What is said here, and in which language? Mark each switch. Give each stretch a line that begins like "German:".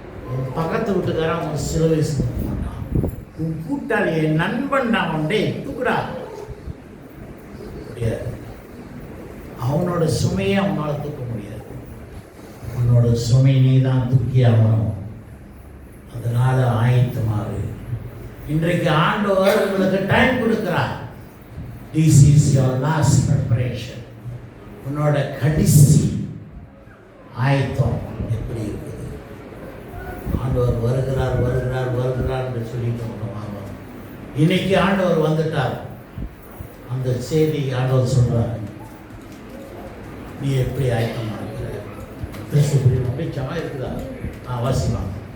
Tamil: உன் பக்கத்து வீட்டுக்காரன் உன் சிலுவை சுமந்து மாட்டான், உன் கூட்டாளி என் நண்பன் நான் உண்டே தூக்குடா முடியாது. அவனோட சுமையை அவனால தூக்க முடியாது, உன்னோட சுமை நீ தான் தூக்கி ஆகணும். அதனால ஆயத்தமாறு. இன்றைக்கு ஆண்டவர் உங்களுக்கு டைம் கொடுக்கிறார்.
English: This is your last preparation.
Tamil: உன்னோட கடைசி ஆயத்தம் எப்படி இருக்குது? ஆண்டவர் வருகிறார் வருகிறார் வருகிறார் என்று சொல்லிட்டு வாங்க. இன்னைக்கு ஆண்டவர் வந்துட்டார். அந்த செய்தி ஆண்டவர் சொல்றாரு. நீ எப்படி ஆயத்தமா இருக்கிற? அப்படிச்சமா இருக்குதா? வாசிப்பாங்க.